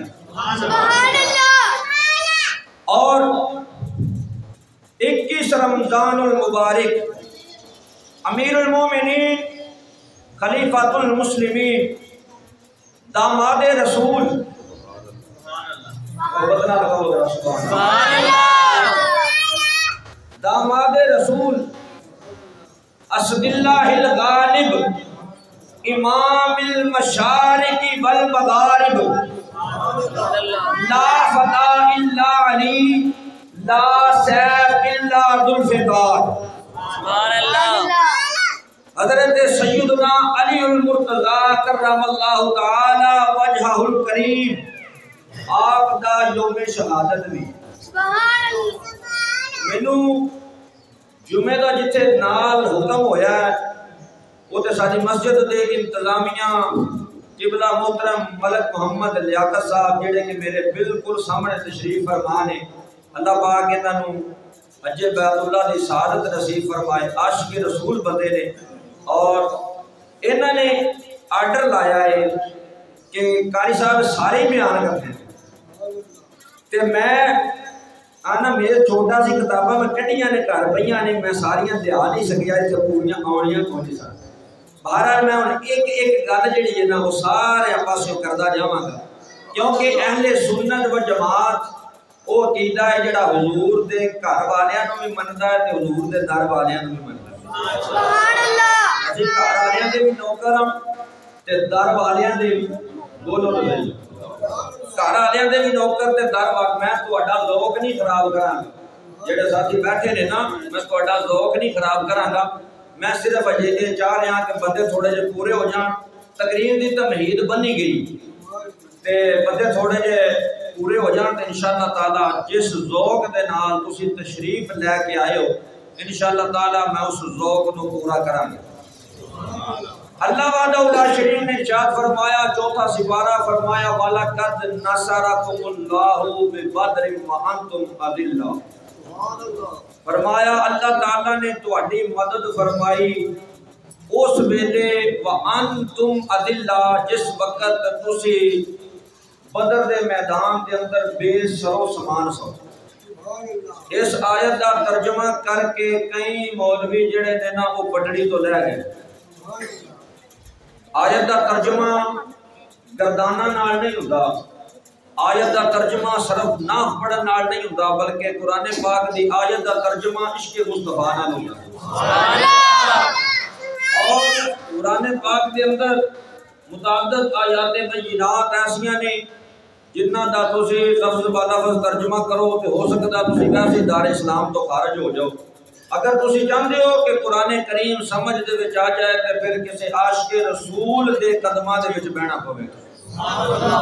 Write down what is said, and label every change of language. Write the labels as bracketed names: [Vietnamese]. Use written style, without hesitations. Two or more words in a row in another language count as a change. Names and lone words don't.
[Arabic] سبحان اللہ. اور 21 رمضان المبارک امیر المومنین خلیفۃ المسلمین داماد رسول داماد رسول اسد اللہ الغالب امام المشارق والمغارب لا فتح الا علی لا سیف الا ذو الفقار. سبحان اللہ. [Punjabi] حضرت سیدنا علی المرتضی [Arabic] کرم اللہ تعالی وجہہ الکریم [Punjabi] آپ دا یوم شہادت بھی. [Arabic] سبحان اللہ. [Punjabi] مینوں جمعے دا جتھے نال حکم ہویا ہے وہ تے ساری مسجد دے انتظامیہ قبلہ محترم ملک محمد لیاقت صاحب جڑے کہ میرے بالکل سامنے تشریف فرما نے. اللہ پاک انہاں نوں اج بیت اللہ دی سعادت نصیب فرمائے. عاشق رسول بندے نے اور انہاں نے آرڈر لایا ہے کہ قاری صاحب سارے بیان کرتے ہیں تے میں آنا میرے چھوٹا سی کتاباں میں کٹیاں نے گھر پئیاں نے میں ساریاں دیا نہیں سکیا تے پوریاں آنیاں کون سن. بہرحال میں ہن ایک گل جڑی ہے نا وہ سارے پاسوں کردا جاواں گا کیونکہ اہل سنت و جماعت وہ عقیدہ ہے جڑا حضور دے گھر والیاں نوں بھی مندا ہے تے حضور دے در والیاں نوں بھی مندا ہے. [Arabic] سبحان اللہ. [Punjabi] اسی گھر والیاں دے بھی نوکر ہم تے در والیاں دے بھی بولو تو صحیح. گھر والیاں دے بھی نوکر تے در والی. میں تہاڈا ذوق نہیں خراب کراں گا، جڑے ساتھی بیٹھے نے نا میں تہاڈا ذوق نہیں خراب کراں گا. میں صرف اجے یہ چاہ رہا کہ بندے تھوڑے جے پورے ہو جان. تقریر دی تمہید بنی گئی تے بندے تھوڑے جے پورے ہو جان تے [Arabic] انشاءاللہ تعالی [Punjabi] جس ذوق دے نال تسی تشریف لے کے آئے ہو [Arabic] انشاءاللہ تعالی [Punjabi] میں اس ذوق نو پورا کراں گا. اللہ وحدہ لا شریک نے ارشاد فرمایا 4واں سپارہ فرمایا [Arabic] وَلَقَدْ نَصَرَكُمُ اللَّهُ بِبَدْرٍ وَأَنْتُمْ أَذِلَّةٌ. [Punjabi] فرمایا اللہ تعالیٰ نے تہاڈی مدد فرمائی اس ویلے [Arabic] وَأَنْتُمْ أَذِلَّةٌ [Punjabi] جس وقت تسی بدر دے میدان دے اندر بے سرو سامان سو. اس آیت دا ترجمہ کر کے کئی مولوی جڑے نے نا وہ پٹڑی تو لے گئے. آیت دا ترجمہ گردانہ نال نہیں ہوندا، آیت دا ترجمہ صرف نہ پڑھن نال نہیں ہوندا بلکہ قرآن پاک دی آیت دا ترجمہ عشق مصطفیٰ نال ہوندا. [Arabic] سبحان اللہ. [Punjabi] اور قرآن پاک دے اندر متعدد آیات بینات ایسیاں نے جنہ دا تسی لفظ با لفظ ترجمہ کرو تے ہو سکتا تسی کیسے دار اسلام تو خارج ہو جاؤ۔ اگر تسی چاہتے ہو کہ قرآن کریم سمجھ دے وچ آ جائے تے پھر کسی عاشق رسول دے قدماں دے وچ بہنا پوے گا۔